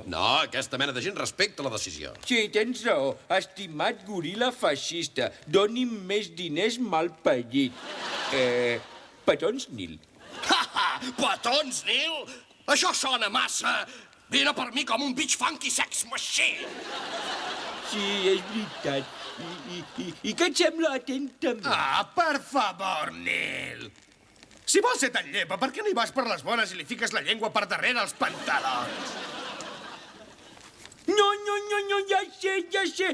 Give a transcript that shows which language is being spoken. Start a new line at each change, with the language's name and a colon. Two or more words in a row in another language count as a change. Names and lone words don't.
Catalan: No, aquesta mena de gent respecta la decisió. Sí, tens raó. Estimat goril·la feixista, doni'm més diners malparit. Petons Nil. Petons, Nil? Això sona massa... Vine per mi com un
English: bitch funky sex machine.
Catalan: Sí, és veritat. I què et sembla atentament? Per favor, Nil. Si vols ser tan llepa, per què no hi vas per les bones i li fiques la llengua per darrere els pantalons? No, ja sé.